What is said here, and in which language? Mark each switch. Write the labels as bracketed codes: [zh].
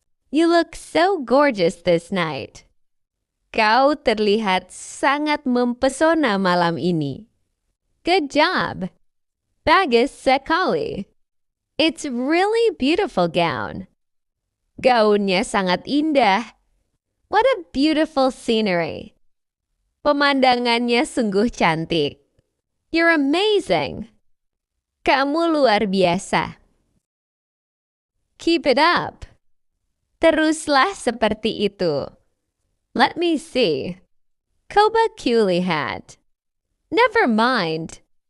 [en] You look so gorgeous this night. [id] Kau terlihat sangat mempesona malam ini. [en] Good job. [id] Bagus sekali. [en] It's really beautiful gown. [id] Gaunnya sangat indah. [en] What a beautiful scenery. [id] Pemandangannya sungguh cantik. [en] You're amazing. [id] Kamu luar biasa. [en] Keep it up. [id] Teruslah seperti itu. [en] Let me see. [id] Coba kulihat. [en] Never mind.